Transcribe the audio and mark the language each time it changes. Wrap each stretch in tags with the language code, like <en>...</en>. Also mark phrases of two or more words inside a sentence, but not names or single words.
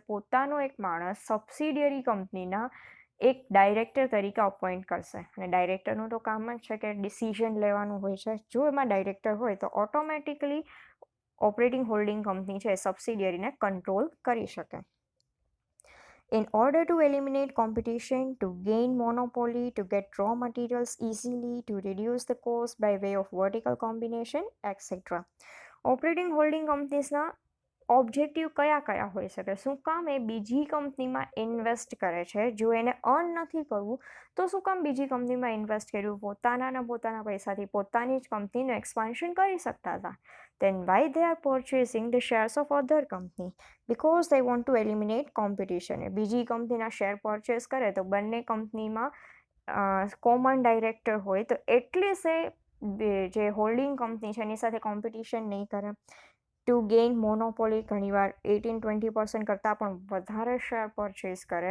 <gu>પોતાનો એક માણસ</gu> <en>subsidiary companyના</en> <gu>એક ડાયરેક્ટર તરીકે અપોઇન્ટ કરશે. અને ડાયરેક્ટરનું તો કામ જ છે કે ડિસિઝન લેવાનું હોય છે. જો એમાં ડાયરેક્ટર હોય તો</gu> <en>automatically operating holding company</en> <gu>છે સબસિડિયરીને કંટ્રોલ કરી શકે.</gu> <en>In order to eliminate competition, to gain monopoly, to get raw materials easily, to reduce the cost by way of vertical combination, etc. operating holding companiesના</en> <gu>ઓબ્જેક્ટિવ કયા કયા હોઈ શકે? શું કામ એ બીજી કંપનીમાં ઇન્વેસ્ટ કરે છે? જો એને અર્ન નથી કરવું તો શું કામ બીજી કંપનીમાં ઇન્વેસ્ટ કર્યું? પોતાના પૈસાથી પોતાની જ કંપનીનું એક્સપાન્શન કરી શકતા હતા.</gu> <en>Then why they are purchasing the shares of other company? Because they want to eliminate competition.</en> <gu>બીજી કંપનીના</gu> <en>share purchase</en> <gu>કરે તો બંને કંપનીમાં</gu> <en>common director</en> <gu>હોય તો એટલીસ્ટ એ જે</gu> <en>holding company</en> <gu>છે એની સાથે કોમ્પિટિશન નહીં કરે.</gu> <en>to gain monopoly</en> <gu>ઘણીવાર 18-20% કરતાં પણ વધારે</gu> <en>share purchase</en> <gu>કરે.</gu>